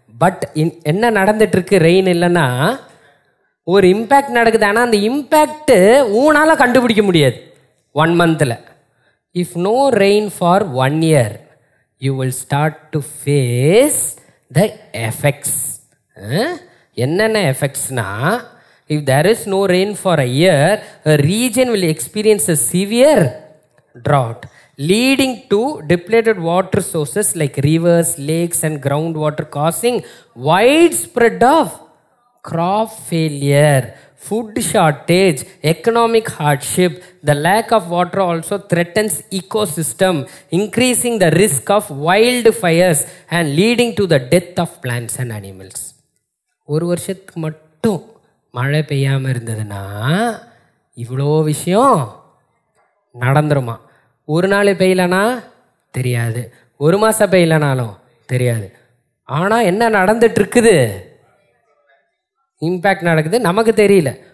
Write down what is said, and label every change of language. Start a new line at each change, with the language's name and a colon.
Tamil: But என்ன நடந்துட்டுருக்கு? Rain இல்லைன்னா ஒரு இம்பேக்ட் நடக்குது. ஆனால் அந்த இம்பேக்டு ஊனால் கண்டுபிடிக்க முடியாது 1 monthல.
English: If no rain for 1 year you will start to face the effects.
Tamil: என்னென்ன எஃபெக்ட்ஸ்னா,
English: If there is no rain for a year, a region will experience a severe drought leading to depleted water sources like rivers, lakes and groundwater, causing widespread of crop failure, food shortage, economic hardship. The lack of water also threatens ecosystem, increasing the risk of wildfires and leading to the death of plants and animals.
Tamil: ஒரு வருஷத்துக்கு மட்டும் மழை பெய்யாமல் இருந்ததுன்னா இவ்வளோ விஷயம் நடந்துருமா? ஒரு நாள் பெய்யலனா தெரியாது, ஒரு மாதம் பெய்யலனாலும் தெரியாது. ஆனால் என்ன நடந்துட்டுருக்குது? இம்பேக்ட் நடக்குது, நமக்கு தெரியல.